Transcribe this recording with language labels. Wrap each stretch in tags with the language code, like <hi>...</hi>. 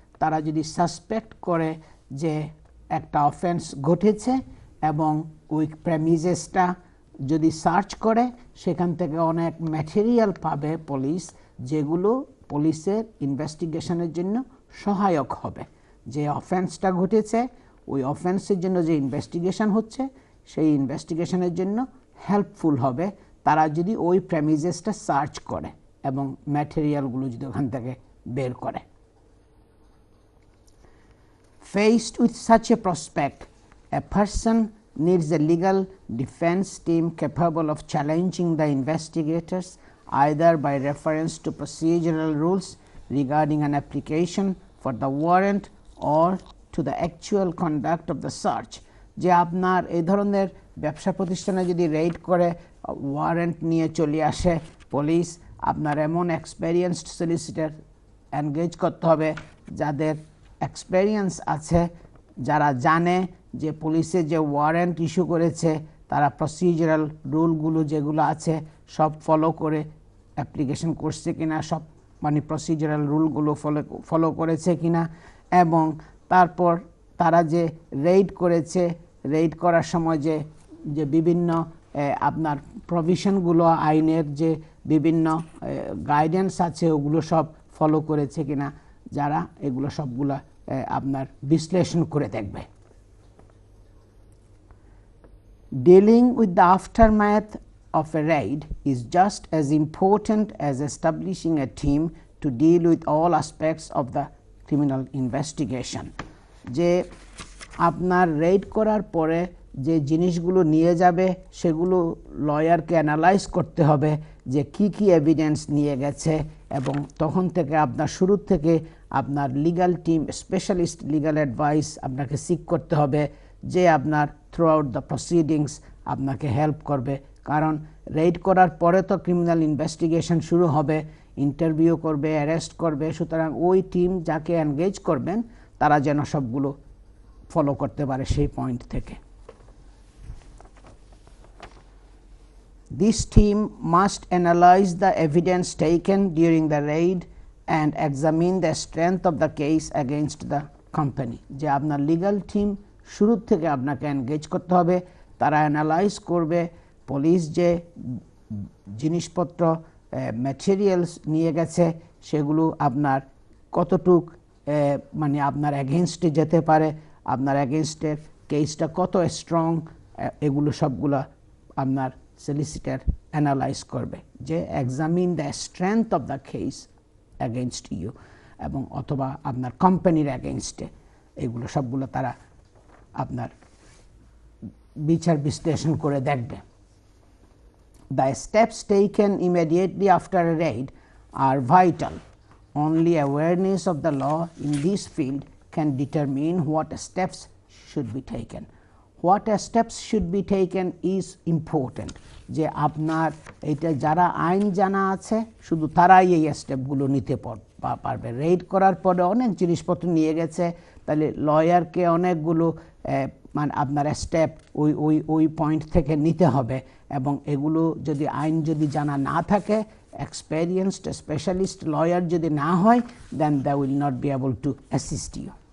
<bn>তারা যদি সাসপেক্ট করে যে একটা অফেন্স ঘটেছে এবং ওই প্রেমিসেসটা যদি সার্চ করে, সেখান থেকে অনেক ম্যাটেরিয়াল পাবে পুলিশ, যেগুলো পুলিশের ইনভেস্টিগেশনের জন্য সহায়ক হবে। যে অফেন্সটা ঘটেছে, ওই অফেন্সের জন্য যে ইনভেস্টিগেশন হচ্ছে, সেই ইনভেস্টিগেশনের জন্য হেল্পফুল হবে তারা যদি ওই প্রেমিসেসটা সার্চ করে এবং ম্যাটেরিয়ালগুলো যদি ওখান থেকে বের করে।</bn> <en>Faced with such a prospect, a person needs a legal defense team capable of challenging the investigators, either by reference to procedural rules regarding an application for the warrant or to the actual conduct of the search.</en> <bn>যে আপনার এই ধরনের ব্যবসা প্রতিষ্ঠানে যদি Raid করে warrant নিয়ে চলে আসে পুলিশ, আপনার এমন এক্সপেরিয়েন্সড সলিসিটর এনগেজ করতে হবে যাদের এক্সপেরিয়েন্স আছে, যারা জানে যে পুলিশে যে ওয়ারেন্ট ইস্যু করেছে তারা প্রসিজারাল রুলগুলো যেগুলো আছে সব ফলো করে অ্যাপ্লিকেশন করছে কিনা, সব মানে প্রসিজারাল রুলগুলো ফলো করেছে কিনা, এবং তারপর তারা যে রেইড করেছে, রেইড করার সময় যে যে বিভিন্ন আপনার প্রভিশনগুলো, আইনের যে বিভিন্ন গাইডেন্স আছে, ওগুলো সব ফলো করেছে কিনা, যারা এগুলো সবগুলো আপনার বিশ্লেষণ করে দেখবে।</bn> <en>Dealing with the aftermath of a raid is just as important as establishing a team to deal with all aspects of the criminal investigation.</en> <bn>যে আপনার রেইড করার পরে যে জিনিসগুলো নিয়ে যাবে, সেগুলো লয়ারকে অ্যানালাইজ করতে হবে যে কি কি এভিডেন্স নিয়ে গেছে, এবং তখন থেকে আপনার শুরু থেকে আপনার legal team, specialist legal advice আপনাকে সিক করতে হবে, যে আপনার</bn> <en>throughout the proceedings</en> <bn>আপনাকে হেল্প করবে। কারণ রেইড করার পরে তো ক্রিমিনাল ইনভেস্টিগেশন শুরু হবে, ইন্টারভিউ করবে, অ্যারেস্ট করবে। সুতরাং ওই টিম যাকে এনগেজ করবেন তারা যেন সবগুলো ফলো করতে পারে সেই পয়েন্ট থেকে।</bn> <en>This team must analyze the evidence taken during the raid and examine the strength of the case against the company.</en> <bn>যে আপনার লিগ্যাল টিম শুরু থেকে আপনাকে এনগেজ করতে হবে, তারা অ্যানালাইজ করবে পুলিশ যে জিনিসপত্র ম্যাটেরিয়ালস নিয়ে গেছে সেগুলো আপনার কতটুক মানে আপনার এগেনস্টে যেতে পারে, আপনার এগেনস্টে কেসটা কত স্ট্রং, এগুলো সবগুলো আপনার সলিসিটর অ্যানালাইজ করবে, যে</bn> <en>examine the strength of the case against you,</en> <bn>এবং অথবা আপনার কোম্পানির অ্যাগেনস্টে, এগুলো সবগুলো তারা আপনার বিচার বিশ্লেষণ করে দেখবে।</bn> <en>The steps taken immediately after a raid are vital. Only awareness of the law in this field can determine what steps should be taken. What steps should be taken is important.</en> <bn>যে আপনার এটা যারা আইন জানা আছে শুধু তারাই এই স্টেপগুলো নিতে পারবে। রেড করার পরে অনেক জিনিসপত্র নিয়ে গেছে, তাহলে লয়ারকে অনেকগুলো মানে আপনার স্টেপ ওই পয়েন্ট থেকে নিতে হবে, এবং এগুলো যদি আইন যদি জানা না থাকে, এক্সপেরিয়েন্সড স্পেশালিস্ট লয়ার যদি না হয়,</bn> <en>Then they will not be able to assist you.</en>